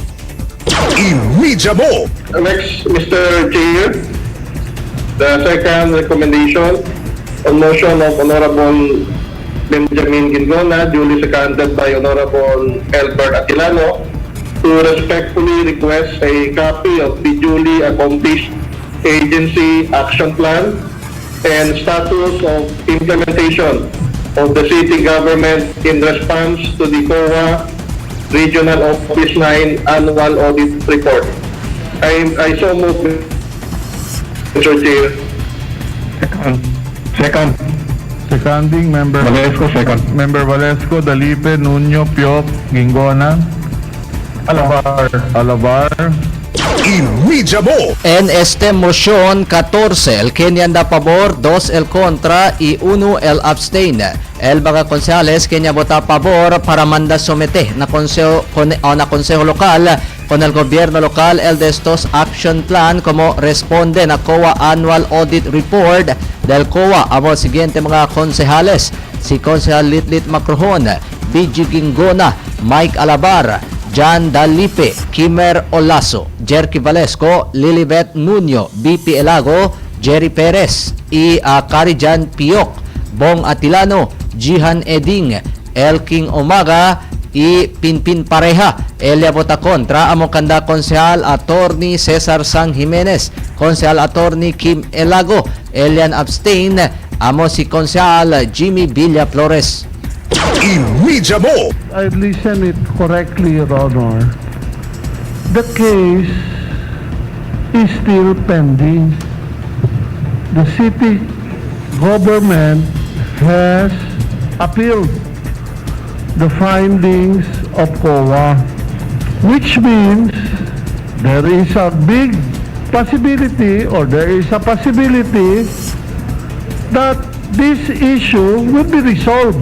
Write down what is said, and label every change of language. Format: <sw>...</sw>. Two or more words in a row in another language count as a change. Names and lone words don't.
<en>Immediamo. Next, Mr. Chair, the second recommendation on motion of Honorable Benjamin Gingona, duly seconded by Honorable Albert Atilano, to respectfully request a copy of the duly accomplished agency action plan and status of implementation of the city government in response to the COA Regional Office 9 Annual Audit Report. I so move, Mr. Chair. Second. Seconding member Valesco, second. Member Valesco, Dalipe, Nuño, Piop, Gingona, Alabar. Immediamo.</en> <cbk>En este moción 14, el que niya da pabor, 2 el contra y 1 el abstain. El mga konsehales que niya vota pabor para manda somete na consejo local con el gobierno local el de estos action plan como responde na COA Annual Audit Report del COA. Amo siguiente mga konsehales, si Konsehal Litlit Macrojon, BG Gingona, Mike Alabar, Jan Dalipe, Kimer Olaso, Jerky Valesco, Lilibet Nuño, BP Elago, Jerry Perez y Carijan Piok, Bong Atilano, Jihan Eding, Elking Omaga y Pinpin Pareja. Elia vota contra amo kanda Konsehal Attorney Cesar San Jimenez, Konsehal Attorney Kim Elago. Elian abstain amo si Konsehal Jimmy Villa Flores. Immediamo.</cbk> <en>I listen it correctly, Your Honor. The case is still pending. The city government has appealed the findings of COA, which means there is a big possibility or there is a possibility that this issue will be resolved.</en>